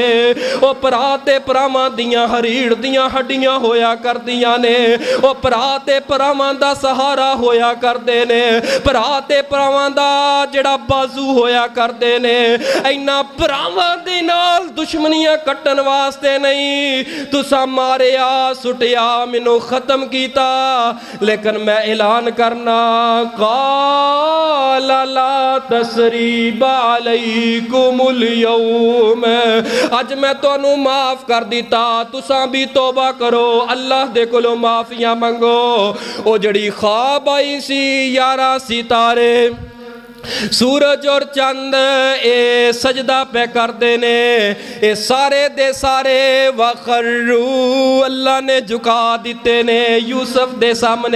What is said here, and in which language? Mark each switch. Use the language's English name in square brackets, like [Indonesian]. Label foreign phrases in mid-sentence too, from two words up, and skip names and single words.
[Punjabi] او بھرا تے بھراواں دیاں ہریڑ دیاں ہڈیاں ہویا کردیاں نے، او بھرا تے بھراواں دا سہارا ہویا کردے نے، بھرا تے بھراواں دا جیہڑا باجو ہویا کردے نے. انہاں بھراواں دے نال دشمنیاں کٹن واسطے نہیں تساں ماریا سٹیا مینوں ختم کیتا، لیکن میں اعلان کرنا [Arabic] قال لا تثريب عليكم اليوم, [Punjabi] اج میں تہانوں معاف کر دتا، تساں بھی توبہ کرو، اللہ دے کولوں معافیاں منگو. او جڑی خواب آئی سی 11 ستارے سورج اور چند اے سجدہ پے کرتے نے، اے سارے دے سارے وکھرو اللہ نے جھکا دتے نے یوسف دے سامنے.